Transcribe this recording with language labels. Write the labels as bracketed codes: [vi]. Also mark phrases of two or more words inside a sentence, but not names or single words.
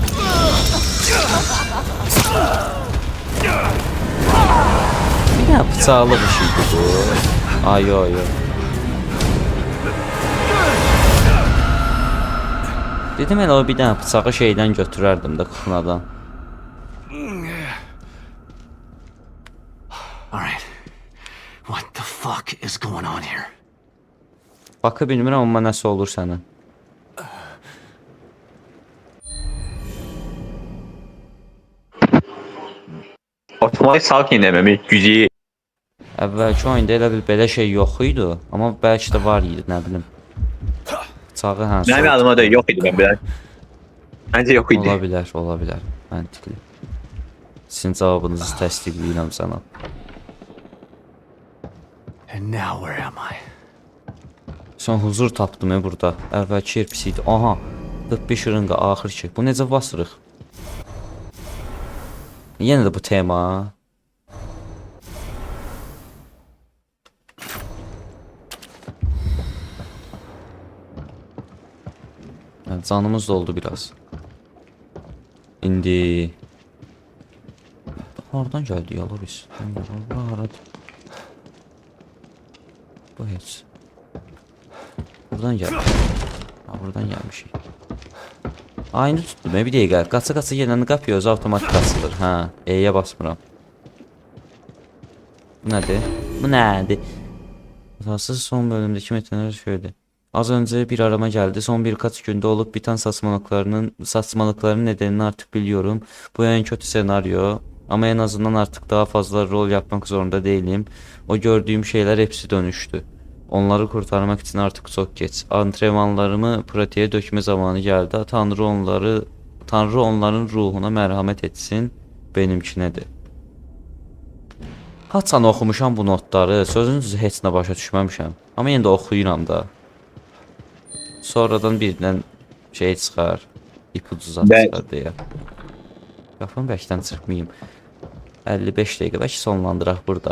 [az] Bir daha bıçaqlı bir şeydi bu. Ay yo yo. Dedim elə o bir dənə bıçağı şeydən götürərdim də kuxnadan. [en] All right. What the fuck is going on here? [az] Bakı bilmirəm amma nəsə olur sənin. Otomatik salk inememek gücü. Əvvəlki oyunda elə bil belə şey yox idi, amma bəlkə də var idi, nə bilim. Bıçağı hə. [tr] Benim adıma da yok idi ben biraz. Bence yok idi. [az] Ola bilər, ola bilər. Məntiqli. Sizin cavabınızı təsdiqləyirəm sənə. [en] And now where am I? [az] Son huzur tapdım burada. Əvvəlki yer pis idi. Aha. 45 şırınqa axır ki. Bu necə basırıq? Yenə də bu tema. [tr] Evet, canımız doldu biraz. [az] İndi hardan geldi ya Loris? Bu heç. [tr] Buradan geldi. Ha, buradan gelmiş. Aynı tuttum. [az] Bir dəqiqə. Qaça-qaça gələni qapıya özü avtomatik açılır. Ha, E'yə basmıram. Bu nədir? Bu nədir? [tr] Hatasız son bölümdeki metinler şöyle. Az önce bir arama geldi. Son birkaç günde olup biten saçmalıkların nedenini artık biliyorum. Bu en kötü senaryo. Ama en azından artık daha fazla rol yapmak zorunda değilim. O gördüğüm şeyler hepsi dönüştü. Onları kurtarmak için artık çok geç. Antrenmanlarımı pratiğe dökme zamanı geldi. Tanrı onların ruhuna merhamet etsin. Benimkine de. [az] Haçan oxumuşam bu notları. Sözünüzü heç nə başa düşməmişəm. Amma yenə də oxuyuram da. Sonradan birindən şey çıxar. İpucu zat çıxar deyə. Qafam bəkdən çıxmayayım. 55 dəqiqə bəlkə sonlandıraq burada.